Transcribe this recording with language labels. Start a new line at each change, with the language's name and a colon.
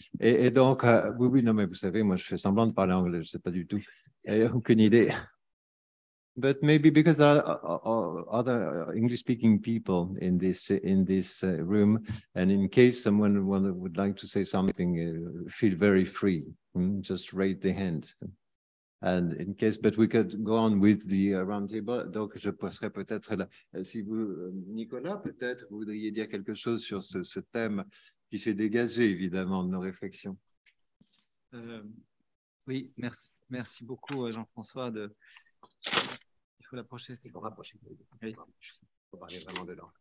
French: Et donc, oui, non, mais vous savez, moi, je fais semblant de parler anglais, je ne sais pas du tout. Aucune idée.
English: But maybe because there are other English-speaking people in this room, and in case someone would like to say something, feel very free. Just raise the hand. And in case, but we could go on with the roundtable.
French: Donc, je passerai peut-être là. Si vous, Nicolas, peut-être vous voudriez dire quelque chose sur ce thème qui s'est dégagé évidemment de nos réflexions. Oui, merci beaucoup Jean-François de. Il faut l'approcher. Il faut rapprocher. Oui. Faut parler vraiment dedans.